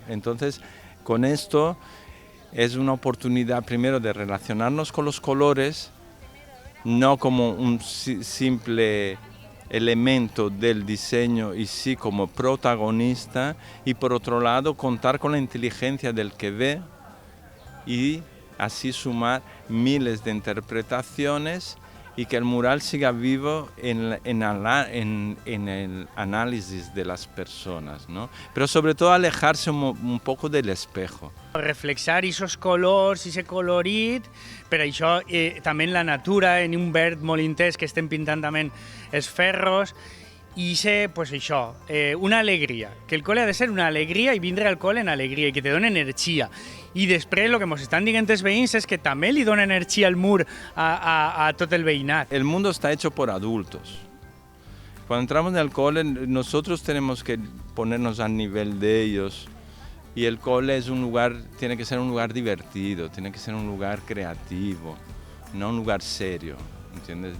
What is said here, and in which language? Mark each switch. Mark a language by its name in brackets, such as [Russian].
[Spanish] Entonces, con esto es una oportunidad primero de relacionarnos con los colores, no como un simple elemento del diseño y sí como protagonista, y por otro lado contar con la inteligencia del que ve y así sumar miles de interpretaciones y que el mural siga vivo en el análisis de las personas, ¿no? Pero sobre todo alejarse un poco del espejo. [Catalan] Reflexar aquests colors, aquest colorit, per això també la natura, en un verd molt intens que estem pintant també els ferros, i pues això, una alegria, que el col·le ha de ser una alegria i vindre al col·le en alegria i que te dona energia. I després el que ens estan dient els veïns és que també li dona energia al mur a tot el veïnat. [Spanish] El mundo está hecho por adultos. Cuando entramos en el cole, nosotros tenemos que ponernos al nivel de ellos. Y el cole es un lugar, tiene que ser un lugar divertido, tiene que ser un lugar creativo, no un lugar serio. ¿Entiendes?